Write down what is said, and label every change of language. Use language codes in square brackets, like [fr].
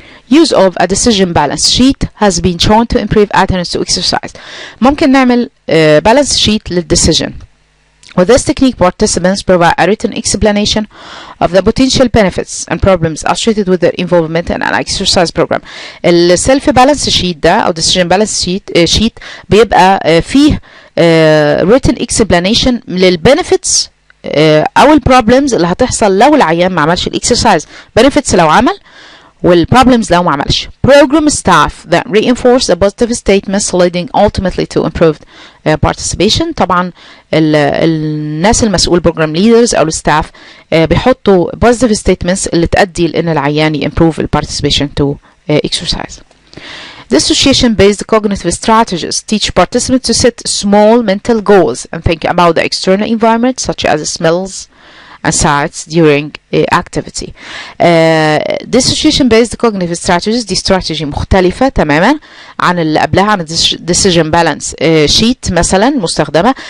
[en] Use of a decision balance sheet has been shown to improve adherence to exercise. [ar] ممكن نعمل balance sheet للديسيجن. [en] With this technique, participants provide a written explanation of the potential benefits and problems associated with their involvement in an exercise program. [ar] السيلف بالانس شيت ده أو decision balance sheet بيبقى فيه [en] written explanation [ar] للbenefits أو البروبلمز اللي هتحصل لو العيان ما عملش الإكسرسايز. benefits لو عمل والproblems لو ما عملش. [en] Program staff that reinforce the positive statements leading ultimately to improved participation. [ar] طبعا الناس المسؤول program leaders أو الستاف بيحطوا positive statements اللي تؤدي لأن العيان [en] improve participation to exercise. Dissociation-based cognitive strategies teach participants to set small mental goals and think about the external environment such as smells and sights during activity. [ar] Dissociation-based cognitive strategies دي استراتيجي مختلفة تماما عن اللي قبلها، عن decision balance sheet مثلا مستخدمة.